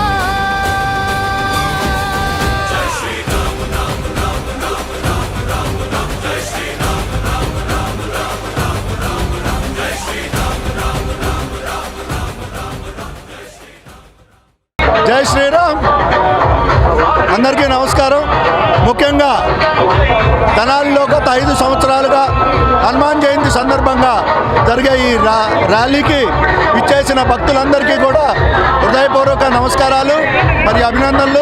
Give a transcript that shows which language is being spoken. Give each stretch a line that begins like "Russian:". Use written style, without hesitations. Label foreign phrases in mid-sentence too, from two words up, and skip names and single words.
Telugu: ಜೈ ಶ್ರೀರಾಮ ರಾಮ ರಾಮ ರಾಮ ರಾಮ ರಾಮ ರಾಮ, ಜೈ ಶ್ರೀರಾಮ ರಾಮ ರಾಮ ರಾಮ ರಾಮ ರಾಮ ರಾಮ, ಜೈ ಶ್ರೀರಾಮ ರಾಮ ರಾಮ ರಾಮ ರಾಮ ರಾಮ ರಾಮ, ಜೈ ಶ್ರೀರಾಮ. జై శ్రీరామ్. అందరికీ నమస్కారం. ముఖ్యంగా తెనాలిలో గత 5 సంవత్సరాలుగా హనుమాన్ జయంతి సందర్భంగా జరిగే ఈ ర్యాలీకి ఇచ్చేసిన భక్తులందరికీ కూడా హృదయపూర్వక నమస్కారాలు మరియు అభినందనలు.